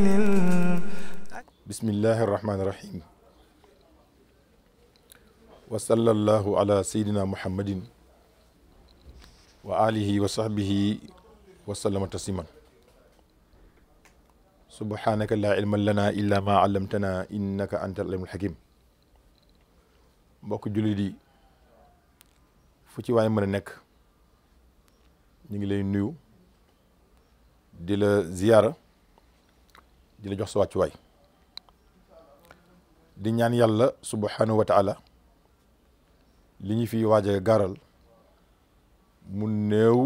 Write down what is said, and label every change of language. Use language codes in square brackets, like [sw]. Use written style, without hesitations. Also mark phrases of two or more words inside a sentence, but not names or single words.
[ar] بسم الله الرحمن الرحيم وصلى الله على سيدنا محمد وآله وصحبه وسلم تسليما سبحانك لا علم لنا إلا ما علمتنا إنك أنت العليم الحكيم [wo] mbokk jullit yi fu ci waay mën a nekk ñu ngi lay nuyu di la ziyaara di la jox sa wàccuwaay di ñaan yàlla [ar] سبحانه وتعالى [wo] li ñu fi waaj a gaaral mu néew